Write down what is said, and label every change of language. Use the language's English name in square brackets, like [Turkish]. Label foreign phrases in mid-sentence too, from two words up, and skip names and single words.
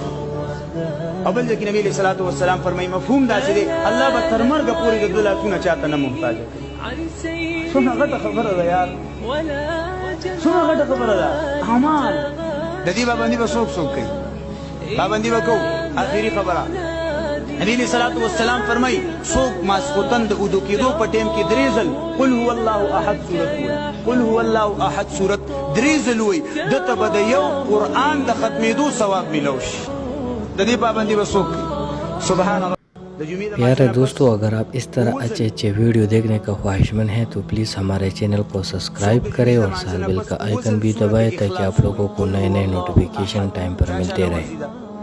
[Pashto] او بل ځکه نبی [Arabic] علیه الصلاۃ والسلام [Pashto] فرمایي مفهوم داسې دی الله به تر مرګه پورې د ده لاسونه چاته نه محتاجه کوي څومره غټه خبره ده یار څومره غټه خبره ده اعمال د دې پابندي به څوک کوي پابندي به کوو آخري خبره نبی [Arabic] علیه الصلاۃ والسلام [Pashto] فرمایي څوک ماسخوتن د اودو کېدو په ټیم کې درې ځل [Arabic] قل هو الله احد [Pashto] صورت وایي [Arabic] قل هو الله احد [Pashto] صورت درې ځل وایي دته به د یو قرآن د ختمېدو ثواب میلو شي د دې پابندي به څوک کوي [Arabic] سبحان الله [Hindi] प्यारे दोस्तों, अगर आप इस तरह अच्छे अच्छे वीडियो देखने का ख्वाहिशमंद हैं तो प्लीज़ हमारे चैनल को सब्सक्राइब करें और साल बेल का आइकन भी दबाएं ताकि आप लोगों को नए नए [English] notification time [Hindi] पर मिलते रहें।